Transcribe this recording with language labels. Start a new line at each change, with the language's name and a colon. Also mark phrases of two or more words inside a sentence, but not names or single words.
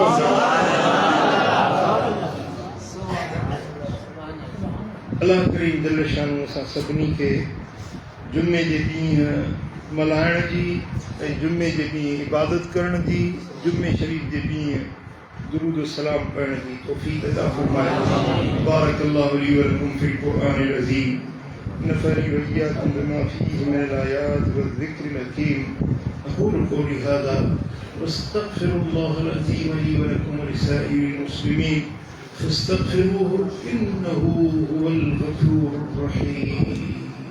Sindhi: अल्लाह करीम जल शानो असां सभिनी खे जुम्मे जे ॾींहुं मल्हाइण जी ऐं जुम्मे जे ॾींहुं इबादत करण जी जुम्मे शरीफ जे ॾींहुं दुरूद सलाम पढ़ण जी तौफ़ीक़ अता फ़रमाए
Arabic: بارك الله لي و لكم في القرآن العظيم نفعني و إياكم بما فيه من الآيات والذكر الحكيم أقول قولي هذا وأستغفر الله العظيم لي و لكم و لسائر المسلمين فاستغفروه إنه هو الغفور الرحيم